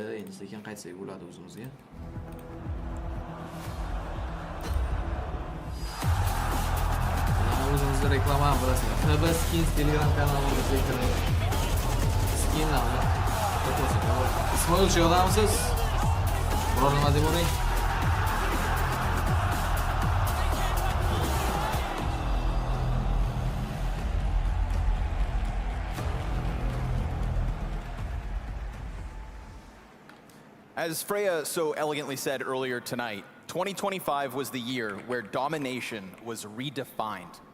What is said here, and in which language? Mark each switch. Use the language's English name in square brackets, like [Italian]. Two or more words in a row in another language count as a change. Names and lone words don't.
[Uzbek] Endi sekin qaytsak bo'ladi o'zimizga. O'zimizda reklama ham bilasizlar. TB Skins Telegram kanalimizga kirib skinlarni fotosi. Ismoil yordamisiz? Biror nima deb o'ring. [English] As Freya so elegantly said earlier tonight, 2025 was the year where domination was redefined.